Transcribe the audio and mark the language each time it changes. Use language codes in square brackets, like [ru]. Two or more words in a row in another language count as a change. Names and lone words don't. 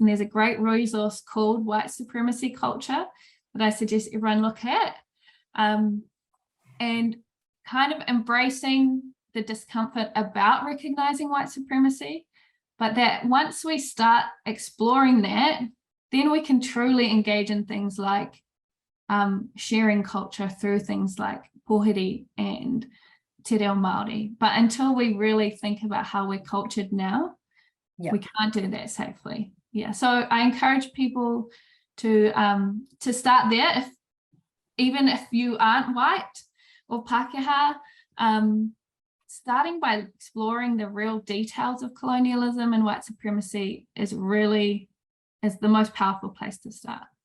[en] And there's a great resource called White Supremacy Culture that I suggest everyone look at, and kind of embracing the discomfort about recognizing white supremacy, but that once we start exploring that, then we can truly engage in things like sharing culture through things like pōhiri and [mi] te reo Māori. [en] But until we really think about how we're cultured now, we can't do that safely. Yeah, so I encourage people to start there, even if you aren't white or Pākehā, starting by exploring the real details of colonialism and white supremacy is the most powerful place to start.